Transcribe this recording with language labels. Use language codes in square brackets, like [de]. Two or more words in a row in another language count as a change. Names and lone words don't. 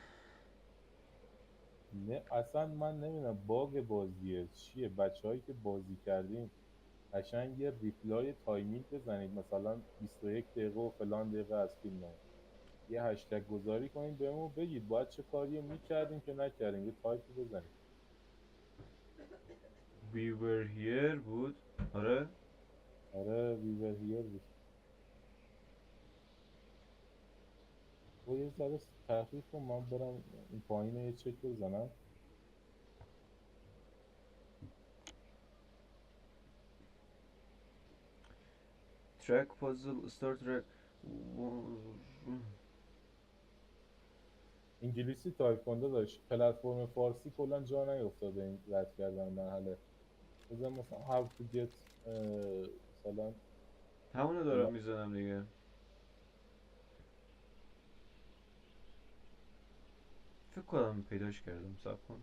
[fa] نه اصلا من نمیدونم باگ بازیه چیه بچه‌هایی که بازی کردیم قشنگ یه ریپلای تایمینگ بزنید مثلا 21 دقیقه و فلان دقیقه از فیلم ها. یه هشتگ گذاری کنید بهمون بگید باید چه کاری میکردیم که نکردیم یه تایپی بزنید We were here بود. آره آره ویور هیر بود و یه ذره تحقیق کن من برم این پایین یه چک بزنم [en] track puzzle start track. [fa] انگلیسی تایپ کنده داشت پلتفرم فارسی کلا جا نیفتاده این رد کردن مرحله بزن مثلا [en] how to get [fa] مثلا همونو فلان دارم میزنم دیگه. فکر کنم پیداش کردم صبر کن.